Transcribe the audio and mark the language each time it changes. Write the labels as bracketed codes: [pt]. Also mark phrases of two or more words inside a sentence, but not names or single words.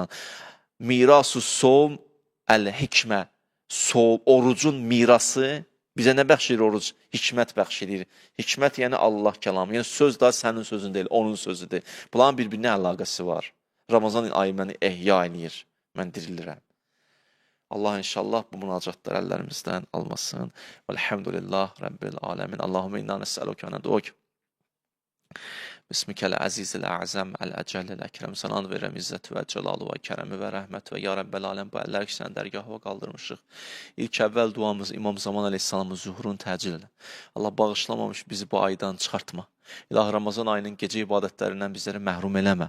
[ar] ميراث الصوم الحكمة, [az] orucun mirası, bizə nə bəxş edir oruc? Hikmət bəxş edir. Hikmət yəni Allah kəlamı. Yəni söz da sənin sözün deyil, onun sözüdür. Bunların bir-birinə əlaqəsi var. Ramazan ayı məni ehya eləyir. Mən dirilirəm. Allah inşallah bu münacatlar əllərimizdən almasın. [ar] والحمد لله رب العالمين. اللهم إنا نسألك وندعوك. باسمك العزيز الأعظم الأجل الأكرم. [az] Sana and verirəm izzət və cəlalı və kərəmi və rəhmət və [ar] يا رب العالم. [az] Bu əllər ki, sən dərgahıva qaldırmışıq. İlk əvvəl duamız İmam Zaman əleyhissalamın zuhurun təcil elə. Allah bağışlamamış bizi bu aydan çıxartma. İlahi Ramazan ayının gecə ibadətlərindən bizləri məhrum eləmə.